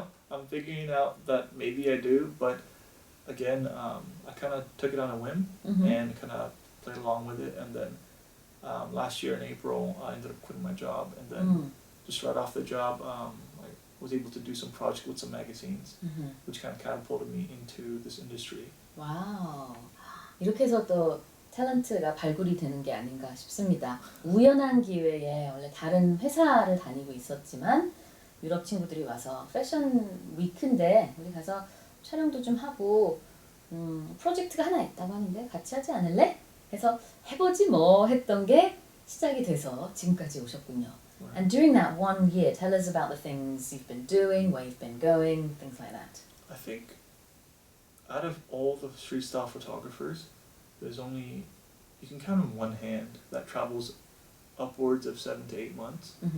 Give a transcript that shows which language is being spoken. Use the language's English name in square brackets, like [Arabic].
[English] I'm figuring out that maybe I do, but again, I kind of took it on a whim and kind of played along with it. And then last year in April, I ended up quitting my job, and then just right off the job, I was able to do some projects with some magazines, which kind of catapulted me into this industry. [Korean] 와우. 이렇게 해서 또 탤런트가 발굴이 되는 게 아닌가 싶습니다. 우연한 기회에 원래 다른 회사를 다니고 있었지만 유럽 친구들이 와서 패션 위크인데 우리 가서 촬영도 좀 하고 프로젝트가 하나 있다고 하는데 같이 하지 않을래? 해서 해보지 뭐 했던 게 시작이 돼서 지금까지 오셨군요. [English] Right. And during that 1 year, tell us about the things you've been doing, where you've been going, things like that. I think out of all the street style photographers, there's only, you can count on one hand, that travels upwards of 7 to 8 months.